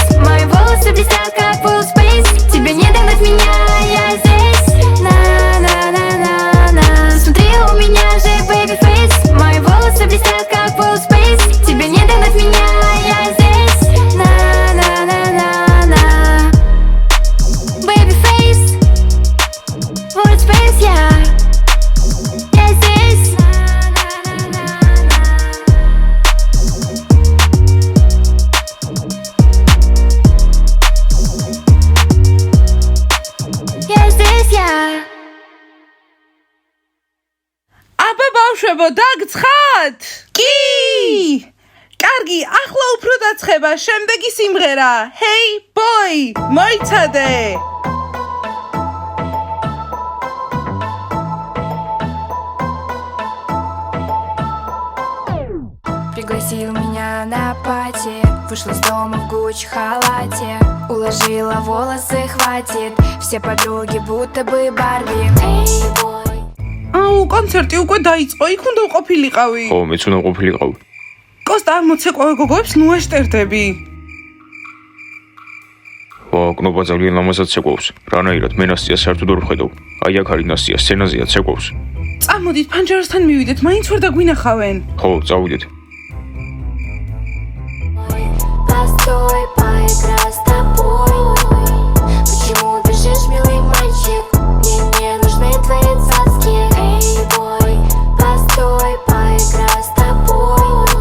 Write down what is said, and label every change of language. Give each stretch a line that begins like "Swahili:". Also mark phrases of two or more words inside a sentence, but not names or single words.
Russian: Мои волосы блестят, как
English: full space.
Russian: Тебе не догнать меня, а я здесь. На-на-на-на-на. Посмотри, у меня же
English: baby face.
Russian: Мои волосы блестят, как
English: full space.
Russian: Тебе не догнать меня, а я здесь. На-на-на-на-на.
English: Baby face. Full space, yeah.
Russian: Я здесь. Я здесь, я.
Georgian: აბა ბავშვებო, დაგცხათ? კი! კარგი, ახლა უფრო დაცხება, შემდეგი სიმღერა.
English: Hey boy,
Georgian: მოიცადე.
Russian: Пригласил меня на пати. Вышла из дома в Гуччи халате. Уложила волосы, хватит. Все подруги будто бы Барби.
English: Hey, boy.
Georgian: აუ, კონცერტი უკვე დაიწყო, იქ უნდა ყოფილიყავი. ხო, მეც უნდა ყოფილიყავ. კოსტა, მოცეკვავე გოგოებს ნუ ეშტერდები. ვა, კნობა ძალიან ლამაზად ცეკვავს. რანაირად მე ნასტიას საერთოდ ვერ ვხედავ. აი აქ არის ნასტია, სცენაზეა ცეკვავს. წამოდით, ფანჯარასთან მივიდეთ, მაინც ვერ დაგვინახავენ. ხო, წავიდეთ.
Russian: Постой, поиграй с тобой. Почему бежишь, милый мальчик? Мне не нужны твои цацки.
English: Hey, boy,
Russian: постой, поиграй с тобой.